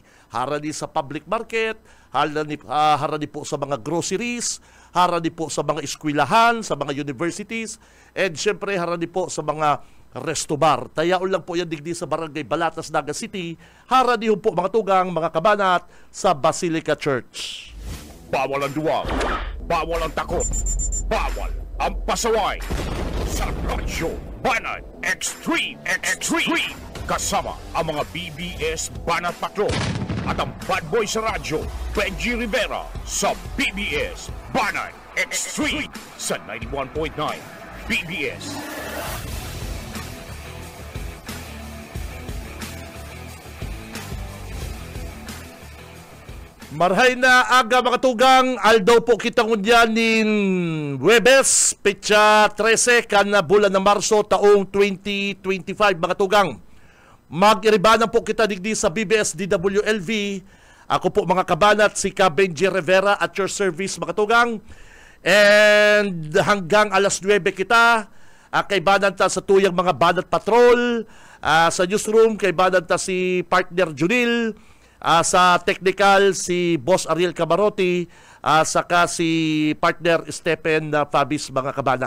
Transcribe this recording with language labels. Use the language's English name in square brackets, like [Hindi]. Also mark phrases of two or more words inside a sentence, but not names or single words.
[Bikol] Harani sa [English] public market, [Bikol] harani po sa mga groceries, harani po sa mga eskwelahan, sa mga universities, and syempre harani po sa mga resto bar. Tayaon lang po yan digdi sa Barangay Balatas, Naga City. Harani po, mga tugang, mga kabanat, sa Basilica Church. [Filipino] Bawal ang duwag, bawal ang takot, bawal ang pasaway. Sa Radyo Banat Extreme. Kasama ang mga BBS Banat Patrol at ang [English] bad boy [Filipino] sa radyo, Benji Rivera, sa BBS Banat Extreme sa 91.9 BBS. [Bikol] Marhay na aga, mga tugang, aldaw po kitang unyanin Huwebes, petsa 13, kana bulan ng Marso, taong 2025, mga tugang. Mag-iribanan po kita digdi sa BBS DWLV. Ako po, mga kabanat, si Ka Benji Rivera [English] at your service, [Bikol] mga tugang. And hanggang alas 9 kita, kay bananta sa tuyang mga Banat Patrol, sa newsroom, kay bananta si partner Junil, sa technical si Boss Ariel Camarote, saka si partner Stephen Fabis, mga kabanat.